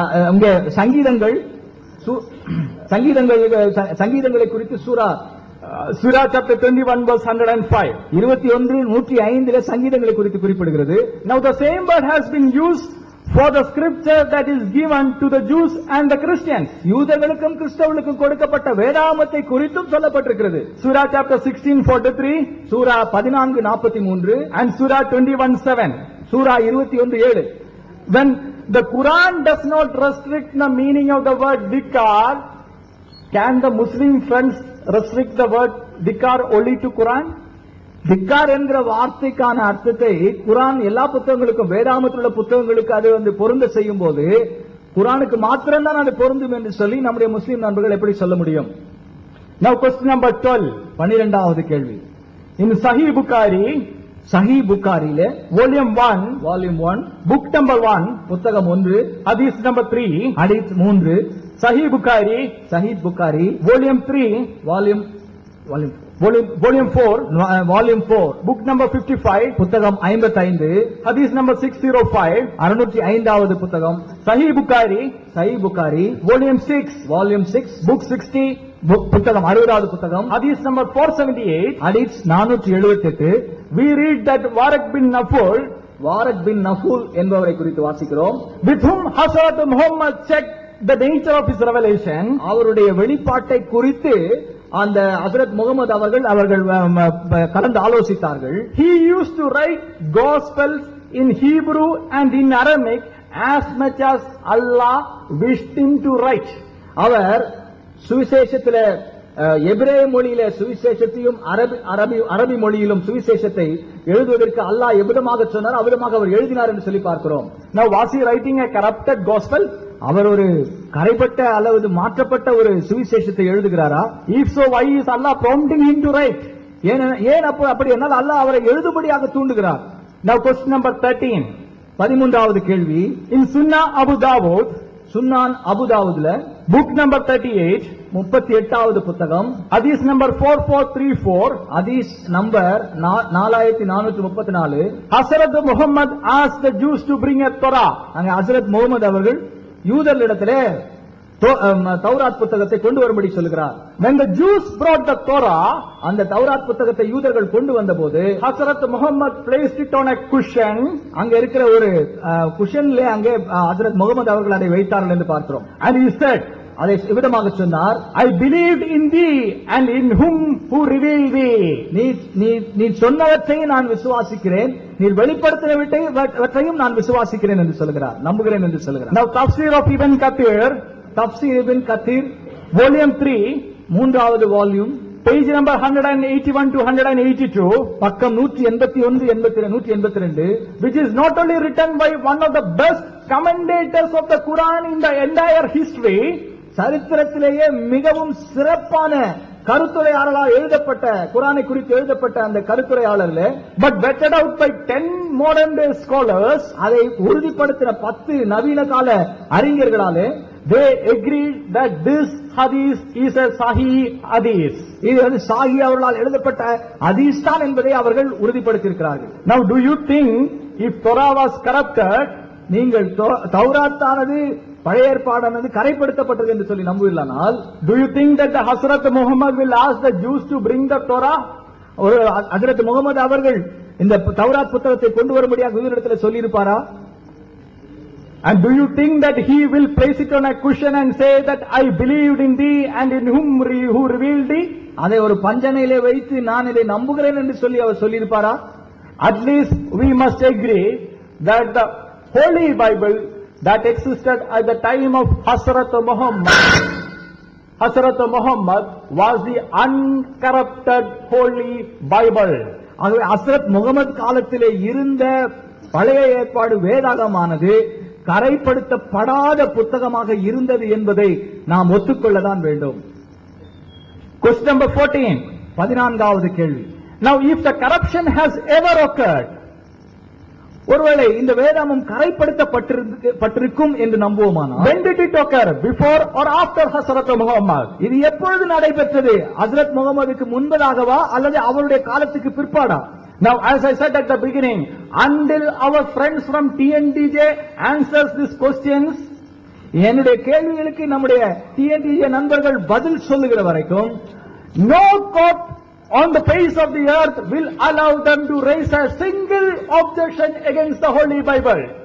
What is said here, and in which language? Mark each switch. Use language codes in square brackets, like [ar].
[ta] அங்கே சங்கீதங்களை குறித்து [en] Surah chapter 21 verse 105. [ta] 21:105 சங்கீதங்களை குறித்து குறிப்பிடுகிறது. [en] Now the same word has been used for the scripture that is given to the Jews and the Christians. [ta] யூதர்களுக்கும் கிறிஸ்தவர்களுக்கும் கொடுக்கப்பட்ட வேதாகமத்தை குறித்தும் சொல்லப்பட்டிருக்கிறது. [en] Surah chapter 16:43, [ta] Sura 14:43 [en] and Surah 21:7. [ta] Sura 21:7. [en] When the Quran does not restrict the meaning of the word dhikar, can the Muslim friends restrict the word dhikar only to Quran? [ta] திக்கார் என்கிற வார்த்தைக்கான அர்த்தத்தை குரான் எல்லா புத்தகங்களுக்கும் வேதாகமத்தில் உள்ள புத்தகங்களுக்கு அது பொருந்த செய்யும் போது குரானுக்கு மாத்திரம்தான் அது பொருந்தும் என்று சொல்லி நம்முடைய முஸ்லிம் நண்பர்கள் எப்படி சொல்ல முடியும்? [en] Now question number 12. [ta] 12வது கேள்வி. [en] In Sahih Bukhari, [ta] சஹீஹ் புகாரியிலே [en] volume 1, book number 1, [ta] புத்தகம் 1, [en] hadith number 3, hadith 3, Sahih Bukhari, volume 3, volume 4, book number 55, [ta] புத்தகம் 55, [en] hadith number 605, [ta] 605வது புத்தகம், [en] Sahih Bukhari, volume 6, book 60, [ta] புத்தகம் 60வது புத்தகம், [en] hadith number 478, hadith 478. we read that Waraq bin Naful [ta] என்பவரை குறித்து வாசிக்கிறோம். [en] with whom Hazrat Muhammad checked the nature of his revelation, [ta] அவருடைய வெளிப்பாட்டை குறித்து அந்த ஹஜ்ரத் முகமது அவர்கள் கலந்து ஆலோசித்தார்கள். [en] he used to write gospels in Hebrew and in Aramaic as much as Allah wished him to write. [ta] அவர் சுவிசேஷத்தில எபிரேய மொழியில சுவிசேஷத்தையும் அரபி மொழியிலும் சுவிசேஷத்தை எழுதுவதற்கு அல்லாஹ் எவ்விதமாக சொன்னார் அவ்விதமாக அவர் எழுதினார் என்று சொல்லி பார்க்கிறோம். [en] Now was he writing a corrupted gospel? [ta] அவர் ஒரு கரைப்பட்ட அல்லது மாற்றப்பட்ட ஒரு சுவிசேஷத்தை எழுதுகிறாரா? [en] If so, why is Allah prompting him to write? [ta] ஏன் அப்படி என்னால் அல்லாஹ் அவரை எழுதும்படியாக தூண்டுகிறார்? [en] Now question number 13. [ta] 13வது கேள்வி. [en] In Sunnah Abu Dawud, [ta] சுன்னான் அபுதாவுதுல [en] book number 38, [ta] 38வது புத்தகம், [en] hadith number 4434, hadith number 4434, Hazrat Muhammad asked the Jews to bring a Torah. [ta] அங்க ஹஜ்ரத் முகமது அவர்கள் யூதர்களிடத்திலே தௌராத் புத்தகத்தை கொண்டு வரும்படி சொல்கிறார். [en] When the Jews brought the Torah, [ta] அந்த தௌராத் புத்தகத்தை யூதர்கள் கொண்டு வந்தபோது [en] Hazrat Muhammad placed it on a cushion. [ta] அங்க இருக்கிற ஒரு குஷன்ல அங்கே ஹஜ்ரத் முகமது அவர்கள் அதை வைத்தார்கள் என்று பார்க்கிறோம். [en] And he said, [ta] அதை விதமாக சொன்னார், [en] I believed in thee and in whom who revealed thee. [ta] நீ சொன்னவற்றை நான் விசுவாசிக்கிறேன், நீ வெளிப்படுத்தினவற்றையும் நான் விசுவாசிக்கிறேன் என்று சொல்கிறார், நம்புகிறேன் என்று சொல்கிறார். [en] Now Tafsir of Ibn Kathir, volume 3, [ta] 3வது வால்யூம், [en] page number 181 to 182, [ta] பக்கம் 181 [en] which is not only written by one of the best commentators of the Quran in the entire history, [ta] சரித்திரத்திலேயே மிகவும் சிறப்பான கருத்துரையாளரால் எழுதப்பட்ட குரானை குறித்து எழுதப்பட்ட அந்த கருத்துரையாளர்ல, [en] but vetted out by 10 modern day scholars, [ta] அதை உறுதிப்படுத்தின 10 நவீன கால அறிஞர்களாலே [en] they agreed that this hadith is a sahih hadith. [ta] இது சாஹி அவர்களால் எழுதப்பட்ட ஹதீஸ் தான் என்பதை அவர்கள் உறுதிப்படுத்தியிருக்கிறார்கள். [en] Now do you think if Torah was corrupted, [ta] நீங்கள் தௌராத்தானது பழைய ஏற்பாடானது கரைப்படுத்தப்பட்டது என்று சொல்லி நம்புவீர்களானால், [en] do you think that the Hazrat Muhammad will ask the Jews to bring the Torah? [ta] ஒரு ஹஜ்ரத் முகமது அவர்கள் இந்த தௌராத் புத்தகத்தை கொண்டு வரும்படியாக யூதரிடத்தில் சொல்லி இருப்பாரா? [en] And do you think that he will place it on a cushion and say that I believed in thee and in whom who revealed thee? [ta] அதை ஒரு பஞ்சனையிலே வைத்து நான் இதை நம்புகிறேன் என்று சொல்லி அவர் சொல்லியிருப்பாரா? [en] At least we must agree that the Holy Bible that existed at the time of Hazrat Muhammad was the uncorrupted Holy Bible. [ta] ஆகவே ஹஸ்ரத் முகமது காலத்திலே இருந்த பழைய ஏற்பாடு வேதாகமானது கரைப்படுத்தப்படாத புத்தகமாக இருந்தது என்பதை நாம் ஒத்துக்கொள்ளதான் வேண்டும். [en] Question number 14. [ta] 14வது கேள்வி. [en] Now if the corruption has ever occurred, [ta] ஒருவேளை இந்த வேதாகமம் கரைப்படுத்தப்பட்டிருக்கும் என்று நம்புவோமானால், [en] when did it occur? Before or after Hazrat Muhammad? [ta] இது எப்பொழுது நடைபெற்றது? ஹஜ்ரத் முகமதுக்கு முன்பதாகவா அல்லது அவருடைய காலத்துக்கு பிற்பாடா? [en] Now, as I said at the beginning, until our friends from TNDJ answers these questions, [ta] என்னுடைய கேள்விகளுக்கு நம்முடைய டிஎன்டிஜே நண்பர்கள் பதில் சொல்லுகிற வரைக்கும் [en] no court on the face of the earth will allow them to raise a single objection against the Holy Bible.